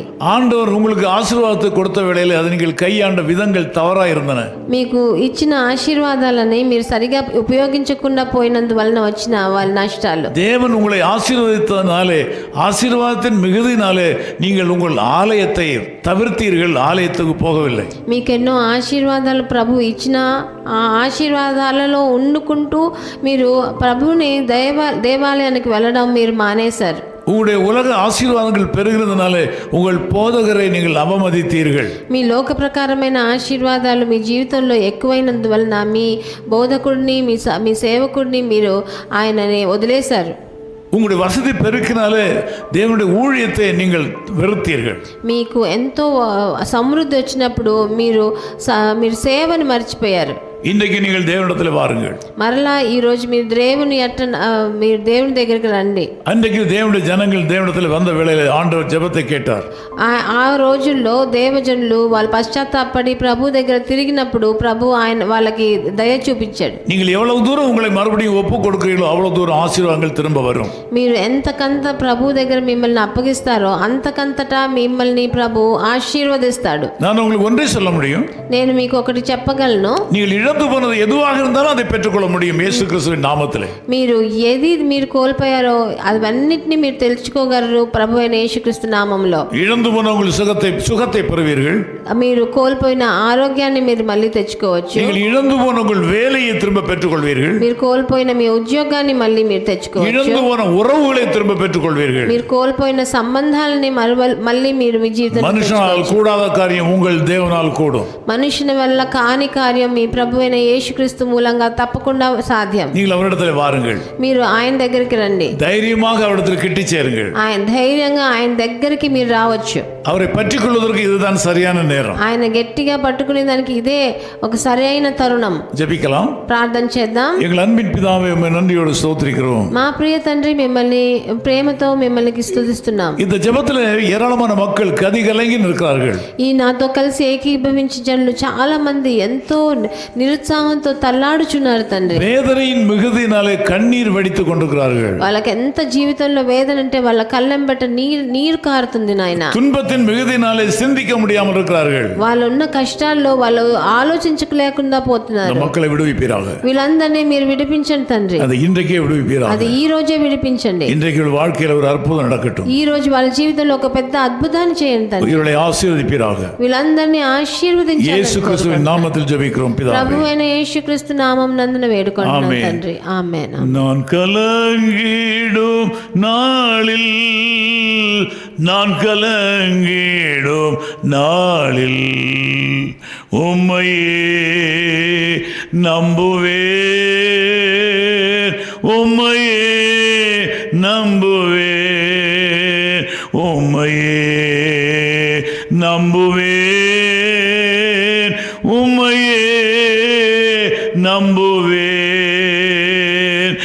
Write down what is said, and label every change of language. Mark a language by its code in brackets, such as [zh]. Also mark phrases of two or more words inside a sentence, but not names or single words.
[ta] ஆண்டவர் உங்களுக்கு ஆசீர்வாதத்தை கொடுத்த வேளையில் அது நீங்கள் கையாண்ட விதங்கள் தவறாய் இருந்தன. [te] మీకు ఇచ్చిన ఆశీర్వాదాలని మీరు సరిగా ఉపయోగించకుండా పోయినందువలన వచ్చిన వాళ్ళ నష్టాలు. [ta] தேவன் உங்களை ஆசீர்வதித்ததனாலே, ஆசீர்வாதத்தின் மிகுதினாலே நீங்கள் உங்கள் ஆலயத்தை தவிர்த்தீர்கள், ஆலயத்துக்கு போகவில்லை. [te] మీకెన్నో ఆశీర్వాదాలు ప్రభు ఇచ్చిన ఆ ఆశీర్వాదాలలో ఉండుకుంటూ మీరు ప్రభుని దేవాలయానికి వెళ్ళడం మీరు మానేశారు. [ta] உங்களுடைய உலக ஆசீர்வாதங்கள் பெருகிறதுனாலே உங்கள் போதகரை நீங்கள் அவமதித்தீர்கள். [te] మీ లోక ప్రకారమైన ఆశీర్వాదాలు మీ జీవితంలో ఎక్కువైనందువలన మీ బోధకుడిని మీ సేవకుడిని మీరు ఆయనని వదిలేశారు. [ta] உங்களுடைய வசதி பெருக்கினாலே தேவனுடைய ஊழியத்தை நீங்கள் வெறுத்தீர்கள். [te] మీకు ఎంతో సమృద్ధి వచ్చినప్పుడు మీరు సేవను మర్చిపోయారు. [ta] இன்றைக்கு நீங்கள் தேவனிடத்தில் வாருங்கள். [te] మరలా ఈ రోజు మీరు దేవుని దగ్గరికి రండి. [ta] அன்றைக்கு தேவனுடைய ஜனங்கள் தேவனிடத்தில் வந்த வேளையில் ஆண்டவர் ஜெபத்தை கேட்டார். [te] ఆ రోజుల్లో దేవజనులు వాళ్ళు పశ్చాత్తాపడి ప్రభు దగ్గర తిరిగినప్పుడు ప్రభు వాళ్ళకి దయ చూపించాడు. [ta] நீங்கள் எவ்வளவு தூரம் உங்களை மறுபடியும் ஒப்பு கொடுக்கிறீர்களோ அவ்வளவு தூரம் ஆசீர்வாதங்கள் திரும்ப வரும். [te] మీరు ఎంతకంత ప్రభు దగ్గర మిమ్మల్ని అప్పగిస్తారో అంతకంతటా మిమ్మల్ని ప్రభు ఆశీర్వదిస్తాడు. [ta] நான் உங்களுக்கு ஒன்றே சொல்ல முடியும். [te] నేను మీకు ఒకటి చెప్పగలను. [ta] நீங்கள் இழந்து போனது எதுவாக இருந்தாலும் அதை பெற்றுக்கொள்ள முடியும் இயேசு கிறிஸ்துவின் நாமத்திலே. [te] మీరు కోల్పోయారో అవన్నిటిని మీరు తెలుసుకోగలరు ప్రభు అయిన యేసుక్రీస్తు నామములో. [ta] இழந்து போன உங்கள் சுகத்தை பெறுவீர்கள். [te] మీరు కోల్పోయిన ఆరోగ్యాన్ని మీరు మళ్ళీ తెచ్చుకోవచ్చు. [ta] நீங்கள் இழந்து போன உங்கள் வேலையை திரும்ப பெற்றுக்கொள்வீர்கள். [te] మీరు కోల్పోయిన మీ ఉద్యోగాన్ని మళ్ళీ మీరు తెచ్చుకోవచ్చు. [ta] இழந்து போன உறவுகளை திரும்ப பெற்றுக்கொள்வீர்கள். [te] మీరు కోల్పోయిన సంబంధాలని మళ్ళీ మీరు మీ జీవితంలో [ta] மனுஷனால் கூடாத காரியம் உங்கள் தேவனால் கூடும். [te] మనుషుని వల్ల కాని కార్యం మీ ప్రభు అయిన యేసుక్రీస్తు మూలంగా తప్పకుండా సాధ్యం. [ta] நீங்கள் அவரிடத்தில் வாருங்கள், [te] మీరు ఆయన దగ్గరికి రండి. [ta] தைரியமாக அவரிடத்தில் கிட்டி சேருங்கள். [te] ఆయన ధైర్యంగా ఆయన దగ్గరికి మీరు రావచ్చు. [ta] அவரை பற்றிக் கொள்வதற்கு இதுதான் சரியான நேரம். [te] ఆయన గట్టిగా పట్టుకునే దానికి ఇదే ఒక సరైన తరుణం. [ta] ஜெபிக்கலாம். [te] ప్రార్థన చేద్దాం. [ta] எங்கள் அன்பின் பிதாவே, உம்மை நன்றியோடு ஸ்தோத்திரிக்கிறோம். [te] మా ప్రియ తండ్రి, మిమ్మల్ని ప్రేమతో మిమ్మల్ని స్తుతిస్తున్నాం. [ta] இந்த ஜெபத்தில் ஏராளமான மக்கள் கதிகலங்கி நிற்கிறார்கள். [te] ఈ నాతో కలిసి ఏకీభవించే జనులు చాలా మంది ఎంతో నిరుత్సాహంతో తల్లాడుచున్నారు తండ్రి. [ta] வேதனையின் மிகுதியினாலே கண்ணீர் வடித்துக் கொண்டிருக்கிறார்கள். [te] వాళ్ళకి ఎంత జీవితంలో వేదన అంటే వాళ్ళ కళ్ళెంబట నీరు కారుతుంది నాయన. [ta] துன்பத்தின் மிகுதியினாலே சிந்திக்க முடியாமல் இருக்கிறார்கள். [te] వాళ్ళు ఉన్న కష్టాల్లో వాళ్ళు ఆలోచించలేకుండా పోతున్నారు. [ta] மக்களை விடுவிப்பீராக. [te] వీళ్ళందరినీ మీరు విడిపించండి తండ్రి. [ta] அது இன்றைக்கே விடுவிப்பீராக. [te] అది ఈ రోజే విడిపించండి. [ta] இன்றைக்கு வாழ்க்கையில் ஒரு அற்புதம் நடக்கட்டும். [te] ఈ రోజు వాళ్ళ జీవితంలో ఒక పెద్ద అద్భుతాన్ని చేయండి తండ్రి. [ta] இவர்களை ஆசீர்வதிப்பீராக. [te] వీళ్ళందరినీ ఆశీర్వదించండి. [ta] இயேசு கிறிஸ்துவின் நாமத்தில் ஜெபிக்கிறோம் பிதாவே. [te] ప్రభువైన యేసుక్రీస్తు నామం నందున వేడుకొంటున్నాం ఆమేన్. తండ్రి. ఆమేన్. [ta] நான் கலங்கிடும் நாளில், நான் கலங்கிடும் நாளில் உம்மையே நம்புவேன், உம்மையே நம்புவேன், உம்மையே நம்புவேன், உம்மையே நம்புவேன்.